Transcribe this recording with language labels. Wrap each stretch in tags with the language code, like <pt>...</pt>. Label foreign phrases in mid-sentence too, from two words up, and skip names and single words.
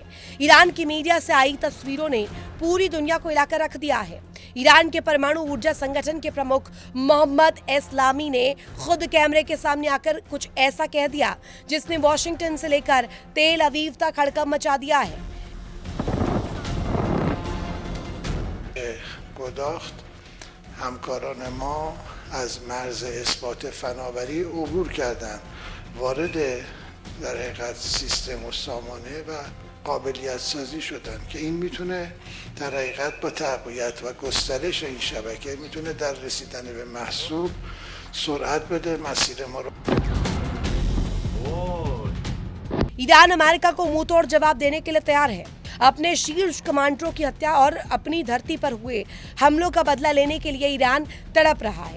<hi>ईरान की मीडिया से आई तस्वीरों ने पूरी दुनिया को हिलाकर रख दिया है। ईरान के परमाणु ऊर्जा संगठन के प्रमुख मोहम्मद एस्लामी ने खुद कैमरे के सामने आकर कुछ ऐसा कह दिया जिसने वॉशिंगटन से लेकर तेल अवीव तक हड़कंप मचा दिया है।</hi> <fa>گداخت همکاران ما از مرز اثبات فناوری عبور کردند، وارد در حقیقت سیستم و سامانه و قابلیت سازی شدن که این میتونه در حقیقت با تقویت و گسترش این شبکه میتونه در رسیدن به محصول سرعت بده مسیر ما رو.</fa> <hi>ईरान अमेरिका को मुंह तोड़ जवाब देने के लिए तैयार है। अपने शीर्ष कमांडरों की हत्या और अपनी धरती पर हुए हमलों का बदला लेने के लिए ईरान तड़प रहा है।</hi>